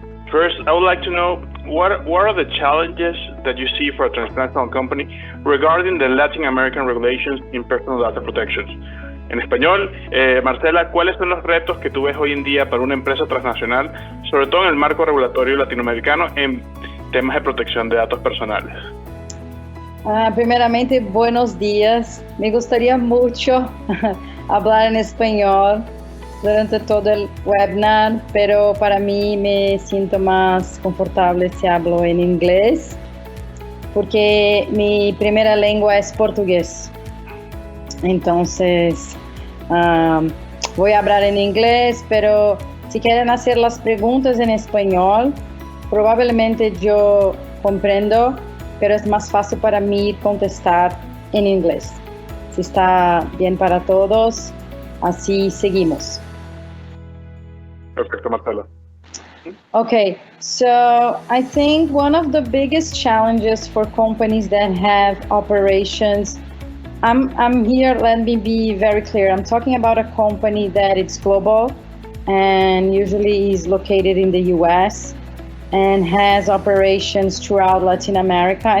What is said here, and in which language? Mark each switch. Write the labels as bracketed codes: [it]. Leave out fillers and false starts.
[en] First, I would like to know what are the challenges that you see for a transnational company regarding the Latin American regulations in personal data protections. [es] En español, Marcela, ¿cuáles son los retos que tú ves hoy en día para una empresa transnacional, sobre todo en el marco regulatorio latinoamericano, en temas de protección de datos personales? Primeramente, buenos días. Me gustaría mucho hablar en español durante todo el webinar, pero para mí me siento más confortable si hablo en inglés, porque mi primera lengua es portugués. Entonces, voy a hablar en inglés, pero si quieren hacer las preguntas en español, probablemente yo comprendo, pero es más fácil para mí contestar en inglés. Si está bien para todos, así seguimos. Perfecto, Marcela. [en] Okay, so I think one of the biggest challenges for companies that have operations, I'm here, let me be very clear. I'm talking about a company that it's global and usually is located in the US and has operations throughout Latin America.